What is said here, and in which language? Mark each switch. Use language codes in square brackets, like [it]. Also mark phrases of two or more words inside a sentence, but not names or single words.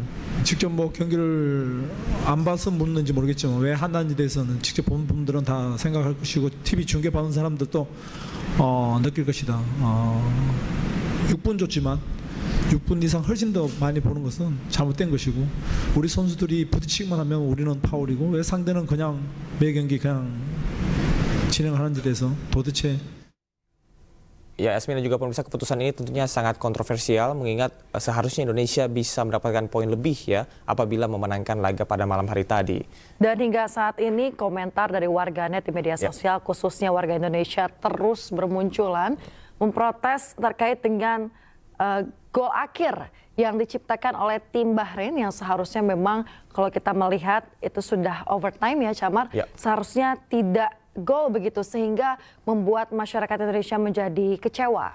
[ko] 직접 경기를 안 봐서 묻는지 모르겠지만 왜 한다는지 대해서는 직접 본 분들은 다 생각할 것이고 TV 중계 받는 사람들도 느낄 것이다. 6분 줬지만 6분 이상 훨씬 더 많이 보는 것은 잘못된 것이고 우리 선수들이 부딪히기만 하면 우리는 파울이고 왜 상대는 그냥 매 경기 그냥 진행하는지에 대해서 도대체 [id] Ya, Yasmin dan juga pemirsa, keputusan ini tentunya sangat kontroversial mengingat seharusnya Indonesia bisa mendapatkan poin lebih ya apabila memenangkan laga pada malam hari tadi. Dan hingga saat ini komentar dari warganet di media sosial khususnya warga Indonesia terus bermunculan memprotes terkait dengan gol akhir yang diciptakan oleh tim Bahrain yang seharusnya memang kalau kita melihat itu sudah overtime ya Camar, seharusnya tidak gol begitu sehingga membuat masyarakat Indonesia menjadi kecewa.